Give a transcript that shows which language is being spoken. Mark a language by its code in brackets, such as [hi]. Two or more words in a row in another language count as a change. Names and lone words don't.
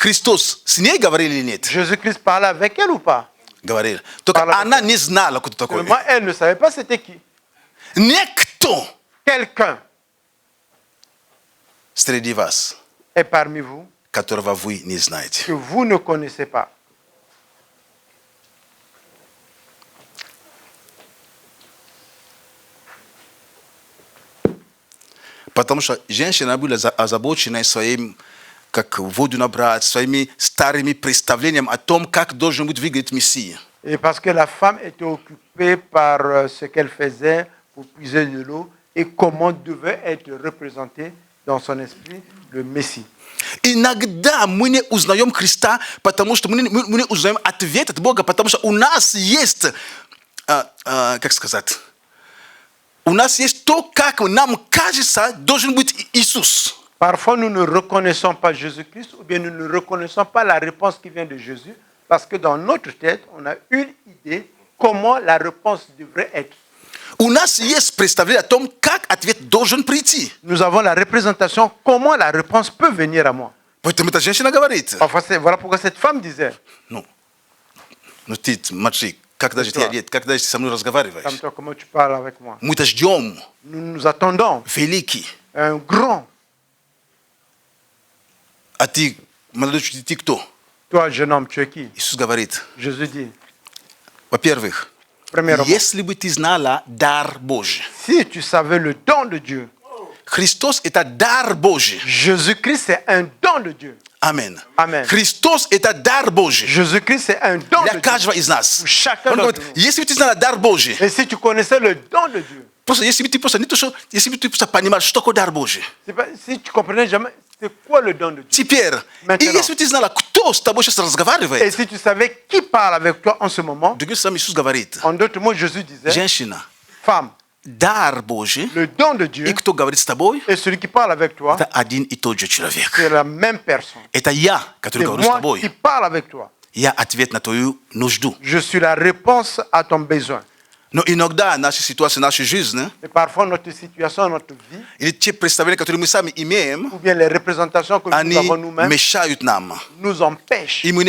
[fr] Jésus-Christ parle avec elle ou pas? Moi, elle ne savait pas c'était qui. Quelqu'un est parmi vous que vous ne connaissez pas. [ru] Потому что женщина была озабочена своим, как водную брать, своими старыми представлениями о том, как должен быть выглядеть Мессия. [fr] Et parce que la femme était occupée par ce qu'elle faisait pour puiser de l'eau et comment devait être représenté dans son esprit le Messie. [ru] Иногда мы не узнаем Христа, потому что мы не узнаем ответ от Бога, потому что у нас есть, как сказать, у нас есть то, как нам кажется, должен быть Иисус. [fr] Parfois, nous ne reconnaissons pas Jésus-Christ ou bien nous ne reconnaissons pas la réponse qui vient de Jésus parce que dans notre tête, on a une idée comment la réponse devrait être. [ru] У нас есть представление о том, как ответ должен прийти. [fr] Nous avons la représentation comment la réponse peut venir à moi. [ru] Поэтому эта женщина говорит. [fr] Parfois, voilà pourquoi cette femme disait. [ru] Ну ты, смотри, когда же ты одет, когда же ты со мной разговариваешь? [fr] Comment tu parles avec moi? [ru] Мы-то ждем. [fr] Nous attendons. [ru] Великий. [fr] Un grand. [ru] А ты, молодой человек, ты кто? [fr] Toi, jeune homme, tu es qui? [ru] Иисус говорит. [fr] Jésus dit. [ru] Во-первых, если бы ты знала дар Божий. [fr] Si tu savais le don de Dieu. [ru] Христос это дар Божий. [fr] Jésus-Christ c'est un don de Dieu. Amen. Amen. [ru] Христос это дар Божий. [fr] Jésus-Christ c'est un don de [ru] Для каждого из нас. [fr] Chacun d'entre nous. [ru] Если бы ты знала дар Божий. [fr] Et si tu connaissais le don de Dieu. [ru] Просто если бы ты просто не то что, если бы ты просто понимал, что такое дар Божий. [fr] Si tu comprenais jamais c'est quoi le don de Dieu. [ru] Теперь, и если бы ты знала, кто с тобой сейчас разговаривает. [fr] Et si tu savais qui parle avec toi en ce moment. [ru] Другим словом, Иисус говорит. [fr] En d'autres mots, Jésus disait. [ru] Женщина. [fr] Femme. le don de Dieu et celui qui parle avec toi, c'est la même personne. C'est moi qui parle avec toi. Je suis la réponse à ton besoin. Et parfois notre situation, notre vie, ou bien les représentations que nous avons nous-mêmes, nous empêchent.